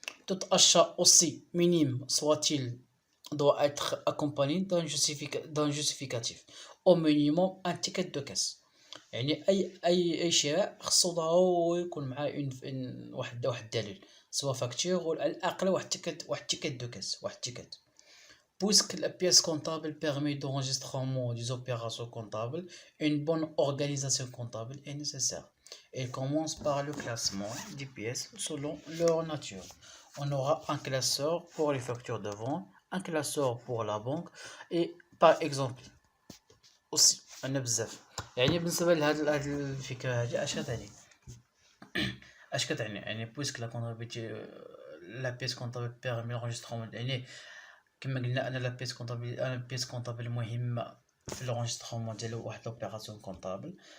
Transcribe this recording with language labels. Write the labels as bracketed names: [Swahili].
[French] Tout achat, aussi minime soit-il, doit être accompagné d'un justificatif. Au minimum, un ticket de caisse. [Arabic] يعني أي شراء خصو ضروري يكون معاه واحد الدليل، سواء فاكتور ولا على الأقل واحد تيكت دو كاس، واحد تيكت. [French] Puisque la pièce comptable permet d'enregistrement des opérations comptables, une bonne organisation comptable est nécessaire. Elle commence par le classement des pièces selon leur nature. On aura un classeur pour les factures de vente, un classeur pour la banque, et par exemple aussi [Arabic] أنا بزاف. يعني بالنسبة لهاد الفكرة هادي اش كتعني؟ يعني بويسك لا كونطابيلتي لا بيس كونطابل بيرمي لونجسترومون، يعني كما قلنا انا لا بيس كونطابل مهمه في لونجسترومون ديال واحد لوبيراسيون كونطابل.